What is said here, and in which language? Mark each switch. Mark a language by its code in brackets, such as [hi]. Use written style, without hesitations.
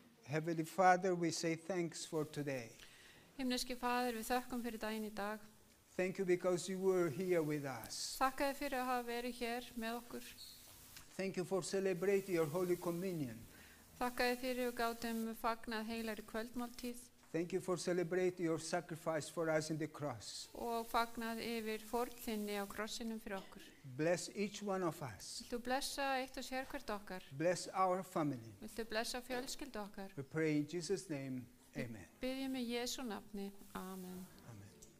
[en] Heavenly Father, we say thanks for today. [is] Himneski Faðir, við þökkum fyrir daginn í dag. [en] Thank you because you were here with us. [is] Þakka þér fyrir að hafa verið hér með okkur. [en] Thank you for celebrating your Holy Communion. [is] Þakka þér fyrir og gátum fagnað heilagri kvöldmáltíð [en] Thank you for celebrating your sacrifice for us in the cross. [is] og fagnað yfir fórn þinni á krossinum fyrir okkur. [en] Bless each one of us. [is] Viltu blessa eitt og sér hvert okkar? [en] Bless our family. [is] Viltu blessa fjölskyldu okkar? [en] We pray in Jesus' name. Amen. [is] Biðjum í Jesú nafni. Amen. Amen.